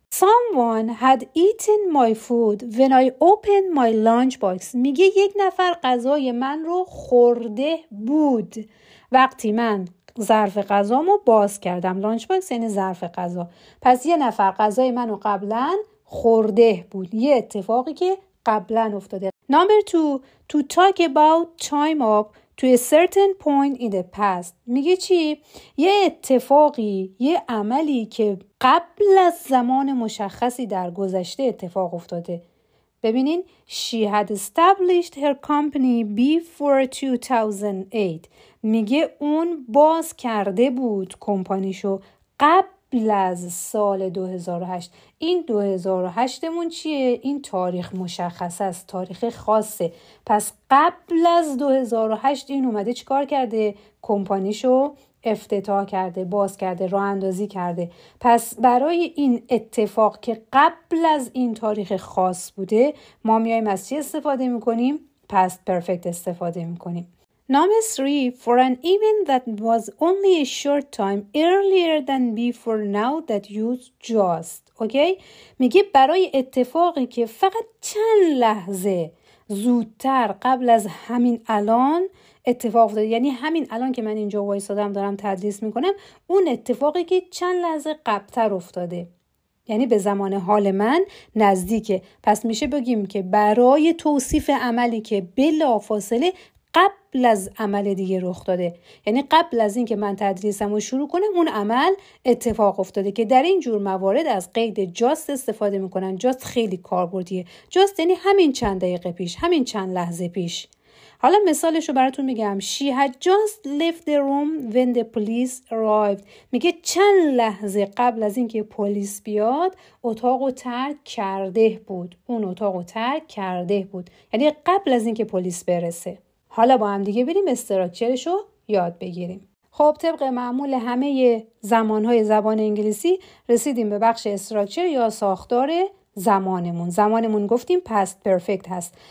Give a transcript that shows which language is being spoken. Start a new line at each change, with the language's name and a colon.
English: Someone had eaten my food when I opened my lunchbox.
Persian: میگه یک نفر غذای من رو خورده بود وقتی من ظرف غذامو باز کردم. لانچ باکس یعنی ظرف غذا. پس یه نفر غذای منو قبلا خورده بود، یه اتفاقی که قبلا افتاده.
English: Number 2. To talk about time up to a certain point in the past.
Persian: میگه چی؟ یه اتفاقی، یه عملی که قبل از زمان مشخصی در گذشته اتفاق افتاده. ببینین
English: she had established her company before 2008.
Persian: میگه اون باز کرده بود کمپانیشو قبل از سال 2008. این 2008 مون چیه؟ این تاریخ مشخص است، تاریخ خاصه. پس قبل از 2008 این اومده چیکار کرده؟ کمپانیشو افتتاح کرده، باز کرده، راه اندازی کرده. پس برای این اتفاق که قبل از این تاریخ خاص بوده ما میایم از چی استفاده میکنیم؟ past perfect استفاده میکنیم.
English: Number 3, for an event that was only a short time earlier than before now that use just.
Persian: اوکی؟ میگه برای اتفاقی که فقط چند لحظه زودتر قبل از همین الان اتفاق افتاده، یعنی همین الان که من اینجا وایسادم دارم تدریس میکنم، اون اتفاقی که چند لحظه قبلتر افتاده، یعنی به زمان حال من نزدیکه. پس میشه بگیم که برای توصیف عملی که بلافاصله قبل از عمل دیگه رخ داده، یعنی قبل از این که من تدریسم رو شروع کنم اون عمل اتفاق افتاده، که در این جور موارد از قید جاست استفاده میکنن. جاست خیلی کاربردیه. جاست یعنی همین چند دقیقه پیش، همین چند لحظه پیش. حالا مثالش رو براتون میگم.
English: She had just left the room when the police arrived.
Persian: میگه چند لحظه قبل از اینکه پلیس بیاد اتاقو ترک کرده بود. اون اتاقو ترک کرده بود، یعنی قبل از اینکه پلیس برسه. حالا با هم دیگه بریم استراکچرش رو یاد بگیریم. خب طبق معمول همه زمانهای زبان انگلیسی رسیدیم به بخش استراکچر یا ساختار زمانمون گفتیم پست پرفکت هست.